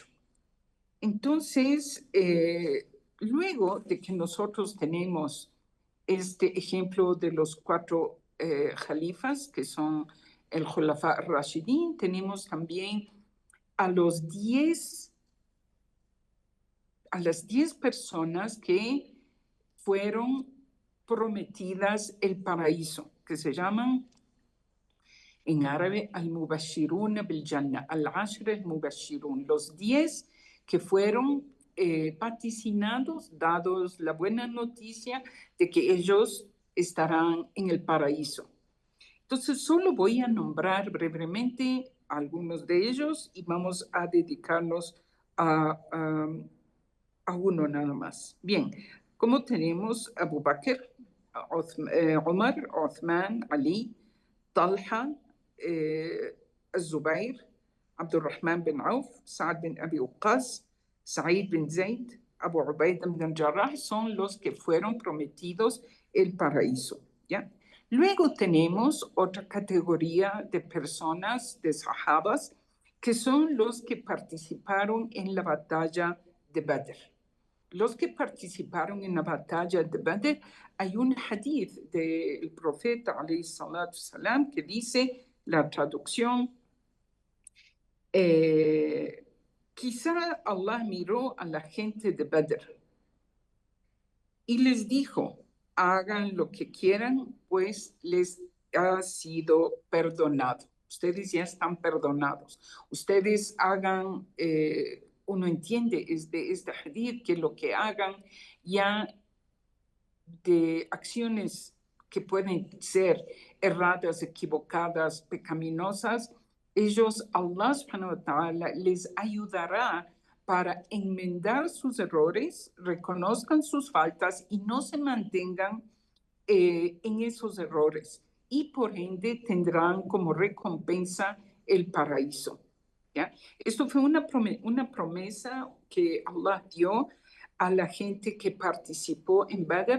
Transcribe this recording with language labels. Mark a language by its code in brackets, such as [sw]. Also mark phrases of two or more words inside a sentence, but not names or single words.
[es] Entonces, luego de que nosotros tenemos este ejemplo de los 4 jalifas, que son el [ar] خلفاء راشدين, [es] tenemos también a las 10 personas que fueron prometidas el paraíso, que se llaman en árabe [ar] المبشرون بالجنة، العشر المبشرون, [es] los 10 que fueron vaticinados, dados la buena noticia de que ellos estarán en el paraíso. Entonces, solo voy a nombrar brevemente algunos de ellos y vamos a dedicarnos a uno nada más. Bien, como tenemos Abu Bakr, Omar, Uthman, Ali, Talha, الزبير, عبد الرحمن بن عوف, Saad bin Abi Waqqas, Said bin Zaid, Abu Ubaidah bin al-Jarrah, son los que fueron prometidos el paraíso, ¿ya? Luego tenemos otra categoría de personas, de sahabas, que son los que participaron en la batalla de Badr. Los que participaron en la batalla de Badr, hay un hadith del profeta, [ar] عليه الصلاة السلام, [es] que dice, la traducción, quizá Allah miró a la gente de Badr y les dijo, hagan lo que quieran, pues les ha sido perdonado. Ustedes ya están perdonados. Ustedes hagan, uno entiende de este hadith que lo que hagan ya de acciones que pueden ser erradas, equivocadas, pecaminosas, ellos, [ar] الله سبحانه وتعالى, [es] les ayudará para enmendar sus errores, reconozcan sus faltas y no se mantengan en esos errores. Y por ende tendrán como recompensa el paraíso. ¿Ya? Esto fue una promesa que Allah dio a la gente que participó en Badr.